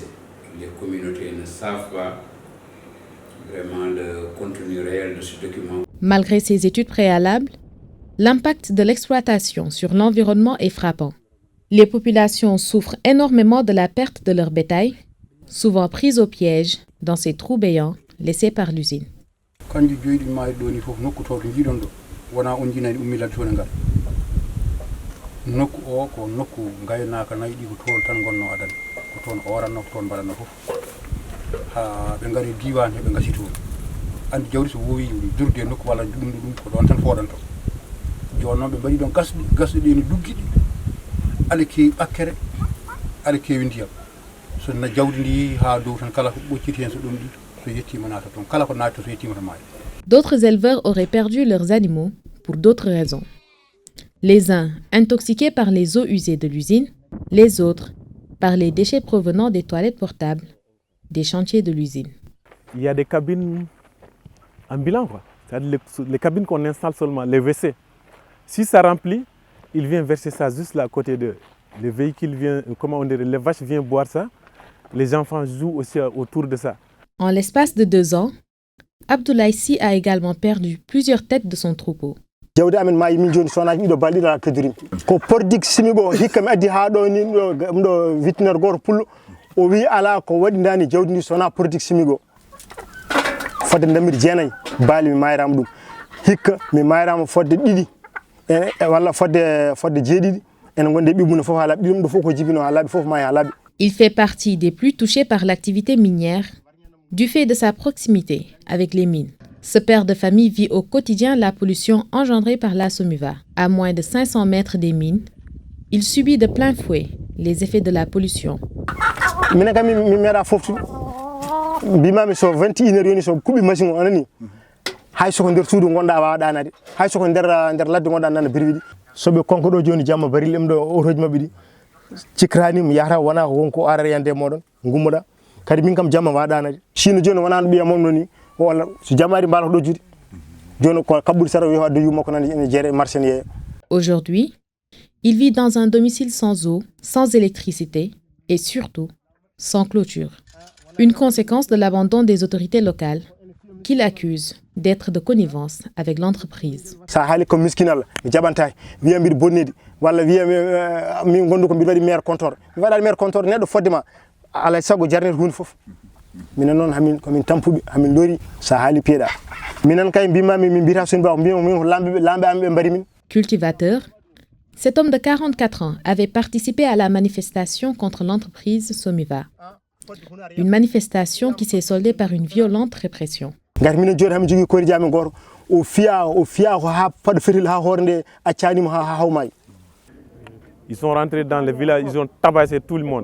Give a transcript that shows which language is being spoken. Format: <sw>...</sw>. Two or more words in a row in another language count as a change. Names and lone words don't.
<fr>Les communautés ne savent pas vraiment le contenu réel de ce document. Malgré ces études préalables, l'impact de l'exploitation sur l'environnement est frappant. Les populations souffrent énormément de la perte de leur bétail, souvent prises au piège dans ces trous béants laissés par l'usine.</fr> <ff>wona on jinani ummilal toon ngal nokku o ko nokku gaynaka nayi ɗi ko toon tan gonno adan ko toon o waranno ko toon mbaɗanno fof ha ɓe ngari diwan heɓe gasi toon andi jawdi so wowi durde nokku walla ɗum ko ɗon tan foɗanto joni noon ɓe mbaɗi ɗon gasɗe ɗi no duggiɗi aɗa kewi ɓakkere aɗa kewi ndiyam so na jawdi ndi ha dow tan kala ko ɓocciti hen so ɗum ɗi so yettima nata toon kala ko naati so yettima to maayi.</ff> <fr>D'autres éleveurs auraient perdu leurs animaux pour d'autres raisons. Les uns intoxiqués par les eaux usées de l'usine, les autres par les déchets provenant des toilettes portables des chantiers de l'usine. Il y a des cabines ambulantes, c'est-à-dire les cabines qu'on installe seulement, les WC. Si ça remplit, il vient verser ça juste là à côté d'eux. Les véhicules viennent, comment on dirait, les vaches viennent boire ça. Les enfants jouent aussi autour de ça. En l'espace de 2 ans, Abdoulaye Sy a également perdu plusieurs têtes de son troupeau.</fr> <ff>jawdi amen maayi min joni sonaji ɗiɗo balɗiɗa kedurim ko pordik simigo hikka mi addi ha ɗo ni ɗo vétérinaire goto pullo o wi ala ko waɗindani jawdi ndi sona pordik simigo fodde ndemir jeenayyi baali mi mayrama ɗum hikka mi mayrama fodde ɗiɗi walla fodde jeeɗiɗi ene gonde ɓiɓɓune fof ha laaɓi ɗiɗum ɗo fof ko jibino ha laaɓi fof ma ha laaɓi.</ff> <fr>Il fait partie des plus touchés par l'activité minière du fait de sa proximité avec les mines. Ce père de famille vit au quotidien la pollution engendrée par la SOMUVA. À moins de 500 mètres des mines, il subit de plein fouet les effets de la pollution.</fr> <ff>Minen kam mi meeɗa foftude mbimami so 21 heures yoni so kuɓi machine o anani hay soko nder suudu gonɗa wawa ɗanade hay soko nder ladde gonɗa nana birwiɗi soɓe konko ɗo joni jamma baril em ɗo otoji mabɓe ɗi cikkirani mi yahata wona ko wonko arara yande moɗon gummoɗa kadi min kam jamma wawa ɗanade sino joni wona no ɓiya mom no ni walla so jamma ari mbaalata ɗo juuɗe joni ko kabɓuɗi sara wi wadde yumma ko nani ene jeere marché yeeya.</ff> <fr>Aujourd'hui, il vit dans un domicile sans eau, sans électricité et surtout sans clôture. Une conséquence de l'abandon des autorités locales qu'il accuse d'être de connivence avec l'entreprise.</fr> <ff>Sa haali ko miskinal mi jaɓantaki wiya mbiɗa bonnidi walla wiya min gondu ko mbiɗa waɗi</ff> <fr>maire compteur</fr> <ff>mi waɗani</ff> <fr>maire compteur</fr> <ff>neɗɗo foddema alay saago jarnete hunde foof minen noon hamin komin tampuɓe hamin lori sa haali piyeɗa minen kay mbimami min mbiyata soni ba mbima min ko lamɓe am ɓe mbari min.</ff> <fr>Cultivateur, cet homme de 44 ans avait participé à la manifestation contre l'entreprise SOMUVA. Une manifestation qui s'est soldée par une violente répression. Ils sont rentrés dans le village, ils ont tabassé tout le monde.</fr>